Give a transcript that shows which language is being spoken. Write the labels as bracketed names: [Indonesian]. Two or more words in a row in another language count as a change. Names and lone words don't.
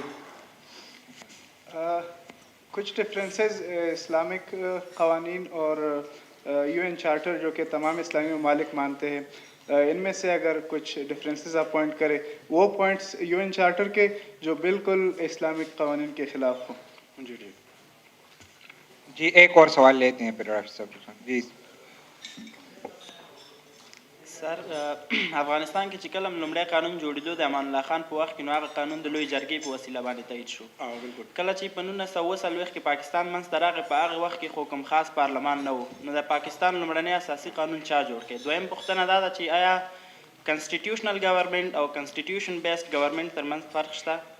[Urdu] کچھ ڈفرینسز اسلامک قوانین اور یو این چارٹر جو کہ تمام اسلامی ممالک مانتے ہیں ان میں سے اگر کچھ ڈفرینسز آپ پوائنٹ کریں وہ پوائنٹس یو این چارٹر کے جو بالکل اسلامک قوانین کے خلاف ہوں. جی ایک اور سوال لیتے ہیں پھر ڈاکٹر صاحب. جی [Pashto] سر افغانستان کې چې کله لومړی قانون جوړېدو د امان الله خان په وخت کې نو هغه قانون د لوی جرګې په وسیله باندې تایید شو. کله چې په 1940 کې پاکستان منځته راغی په هغه وخت کې خو کوم خاص پارلمان نه و نو د پاکستان لومړنی اساسي قانون چا جوړ کړی؟ دویم پوښتنه دا ده چې آیا [English] constitutional government [Pashto] او [English] constitution based government [Pashto] ترمنځ فرق شته؟